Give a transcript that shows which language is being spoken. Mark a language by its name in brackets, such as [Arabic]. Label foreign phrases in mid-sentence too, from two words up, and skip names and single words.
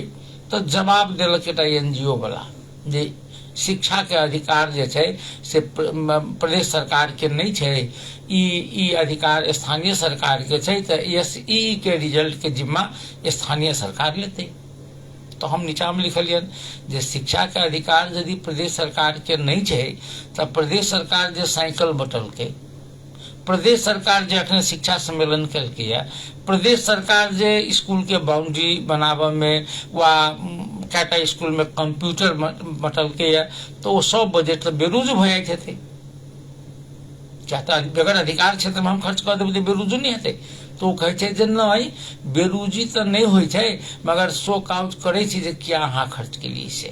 [Maithili] तऽ जवाब देलक एकटा एनजीओ वाला जे शिक्षा के अधिकार जे छै से प्रदेश सरकार के नहीं छै, ई अधिकार स्थानीय सरकार के छै, तऽ एसई के रिजल्ट के जिम्मा स्थानीय सरकार लेतै। तो हम नीचा में लिखलियन जे शिक्षा के अधिकार यदि प्रदेश सरकार के नहीं छै तऽ प्रदेश सरकार जे साइकिल बटलकै, प्रदेश सरकार जे अखने शिक्षा सम्मेलन केलकैया, प्रदेश सरकार जे स्कूल के बाउंड्री बनाबऽ में वा कएटा स्कूल में कंप्यूटर बटलकैया, तो वो सब बजट तऽ बेरोज भऽ जाइत हेतै। क्या तऽ बेगर अधिकार क्षेत्र में हम खर्च कऽ देबै तऽ बेरोजो नहीं हेतै। तो कहै छै जे नहीं बेरोजी तऽ नहीं होइ छै, मगर [English] show cause [Maithili] करै छी जे किया अहाँ खर्च केलिए से।